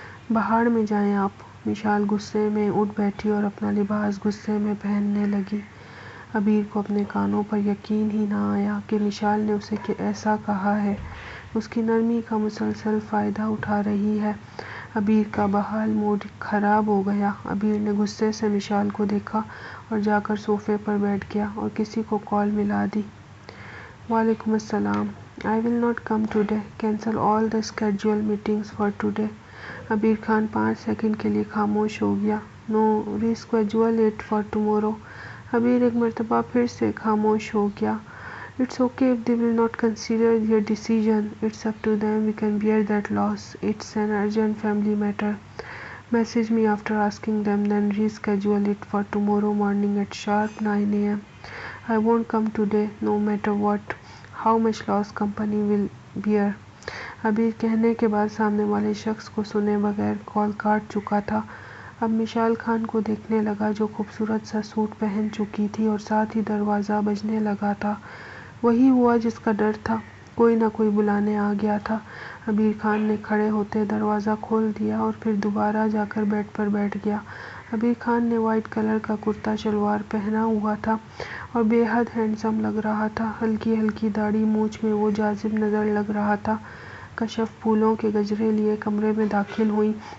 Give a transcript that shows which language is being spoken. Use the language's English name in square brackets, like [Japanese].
[Urdu] بہاڑ میں جائیں آپ۔ مشال غصے میں اٹھ بیٹھی اور اپنا لباس غصے میں پہننے لگی۔ عبیر کو اپنے کانوں پر یقین ہی نہ آیا کہ مشال نے اسے ایسا کہا ہے، اس کی نرمی کا مسلسل فائدہ اٹھا رہی ہے۔ عبیر کا بحال موڈ خراب ہو گیا۔ عبیر نے غصے سے مشال کو دیکھا اور جا کر صوفے پر بیٹھ گیا اور کسی کو کال ملا دی۔ وعلیکم السلام۔ [English] I will not come today. Cancel all the scheduled meetings for today۔ [Urdu] عبیر Khan 5 second کے لیے خاموش ہو گیا۔ [English] No, reschedule it for tomorrow۔ [Urdu] عبیر ایک مرتبہ پھر سے خاموش ہو گیا۔ [English] It's okay if they will not consider your decision. It's up to them. We can bear that loss. It's an urgent family matter. Message me after asking them, then reschedule it for tomorrow morning at sharp 9 a.m. I won't come today, no matter what. How much loss company will bear۔ [Urdu] عبیر کہنے کے بعد سامنے والے شخص کو سنے بغیر کال کاٹ چکا تھا۔ اب مشال خان کو دیکھنے لگا جو خوبصورت سا سوٹ پہن چکی تھی اور ساتھ ہی دروازہ بجنے لگا تھا۔ وہی ہوا جس کا ڈر تھا، کوئی نہ کوئی بلانے آ گیا تھا۔ عبیر خان نے کھڑے ہوتے دروازہ کھول دیا اور پھر دوبارہ جا کر بیڈ پر بیٹھ گیا۔ عبیر خان نے وائٹ کلر کا کرتا شلوار پہنا ہوا تھا اور بے حد ہینڈسم لگ رہا تھا۔ ہلکی ہلکی داڑھی مونچھ میں وہ جاذب نظر لگ رہا تھا۔ کشف پھولوں کے گجرے لیے کمرے میں داخل ہوئی